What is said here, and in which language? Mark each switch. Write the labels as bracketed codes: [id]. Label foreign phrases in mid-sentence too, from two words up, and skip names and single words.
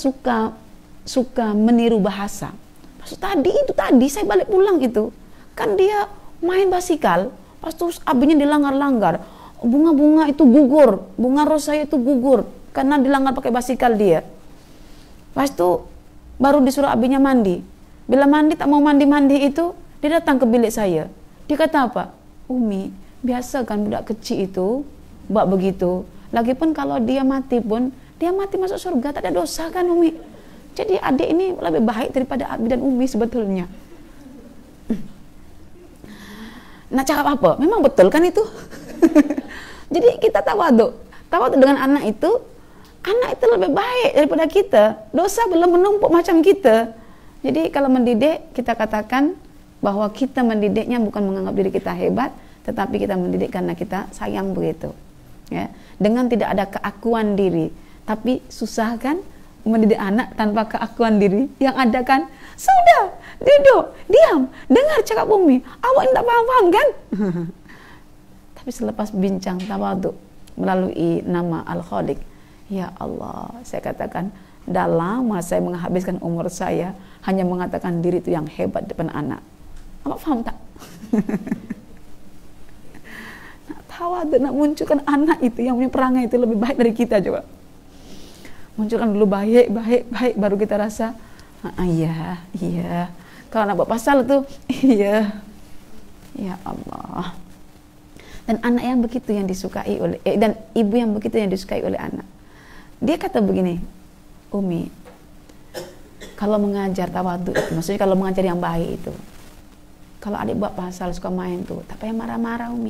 [ms] Dia suka meniru bahasa. Tadi saya balik pulang itu, kan dia main basikal, pas tuh abinya dilanggar-langgar, bunga-bunga itu gugur, bunga rosa itu gugur, karena dilanggar pakai basikal dia. Pas itu baru disuruh abinya mandi. Bila mandi tak mau mandi itu, dia datang ke bilik saya. Dia kata apa? Umi, biasa kan budak kecil itu buat begitu. Lagipun kalau dia mati pun, dia mati masuk surga, tak ada dosa kan Umi. Jadi adik ini lebih baik daripada Abi dan Umi sebetulnya. Nak cakap apa? Memang betul kan itu. Jadi kita tawaduk dengan anak itu lebih baik daripada kita. Dosa belum menumpuk macam kita. Jadi kalau mendidik, kita katakan bahwa kita mendidiknya bukan menganggap diri kita hebat, tetapi kita mendidik karena kita sayang begitu. Ya, dengan tidak ada keakuan diri. Tapi susah kan mendidik anak tanpa keakuan diri? Yang ada kan, sudah, duduk, diam, dengar cakap Umi. Awak tak paham kan? Tapi selepas bincang tawaduk melalui nama Al-Khaliq, [ar] ya Allah, [ms] saya katakan, dah lama saya menghabiskan umur saya hanya mengatakan diri itu yang hebat depan anak. Awak faham tak? Nak tawaduk, nak munculkan anak itu yang punya perangai itu lebih baik dari kita coba. Munculkan dulu baik, baru kita rasa, iya. Kalau nak buat pasal tu, iya. Ya Allah. Dan anak yang begitu yang disukai oleh, dan ibu yang begitu yang disukai oleh anak. Dia kata begini, Umi, kalau mengajar tawaduk itu, maksudnya kalau mengajar yang baik itu, kalau adik buat pasal suka main tuh, tak payah marah-marah Umi.